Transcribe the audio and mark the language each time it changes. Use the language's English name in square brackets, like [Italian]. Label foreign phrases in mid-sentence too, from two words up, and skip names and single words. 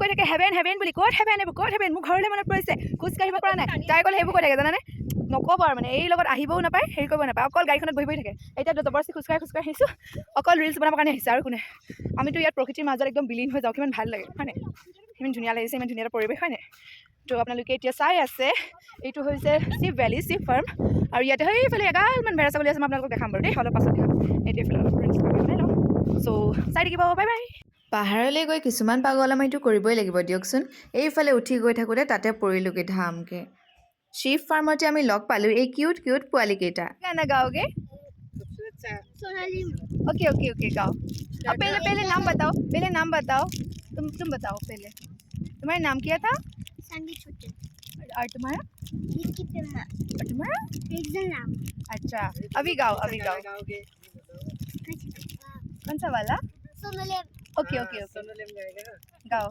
[Assamese] থাকে হেভেন বুলি ক'ত হেভেন মোৰ ঘৰলৈ মনত পৰিছে খোজকাঢ়িব পৰা নাই তাই ক'লে সেইবোৰ কৈ থাকে জানানে নক'ব আৰু মানে এই লগত আহিবও নাপায় হেৰি কৰিব নাপায় অকল গাড়ীখনত বহি থাকে এতিয়া জবৰদস্তি খোজকাঢ়ি আহিছোঁ অকল ৰিলচ বনাবৰ কাৰণে আহিছে আৰু কোনে আমিতো ইয়াত প্ৰকৃতিৰ মাজত একদম বিলীন হৈ যাওঁ কিমান ভাল লাগে হয়নে ইমান ধুনীয়া লাগিছে ইমান ধুনীয়া এটা পৰিৱেশ হয়নে তো আপোনালোকে এতিয়া চাই আছে এইটো হৈছে [English] sheep valley sheep farm [Assamese] আৰু ইয়াতে সেইফালে এগালমান ভেড়া ছাগলী আছে মই আপোনালোকক দেখাম বাৰু দেই অলপ পাছত দেখাম এতিয়া এইফালে অলপ বনাই লওঁ চ' চাই থাকিব [English] bye bye [Assamese] পাহাৰলৈ গৈ কিছুমান পাগলামিটো কৰিবই লাগিব দিয়কচোন এইফালে উঠি গৈ থাকোঁতে তাতে পৰিলোগে ধামকৈ [English] sheep farmতে [Assamese] আমি লগ পালোঁ এই কিউট পোৱালীকেইটা [Hindi] गाना गाओगे ओके गाओ अब पहले नाम बताओ तुम बताओ पहले तुम्हारा नाम क्या था और तुम्हारा और तुम्हारा अच्छा अभी गाओ कौन सा वाला ओके गाओ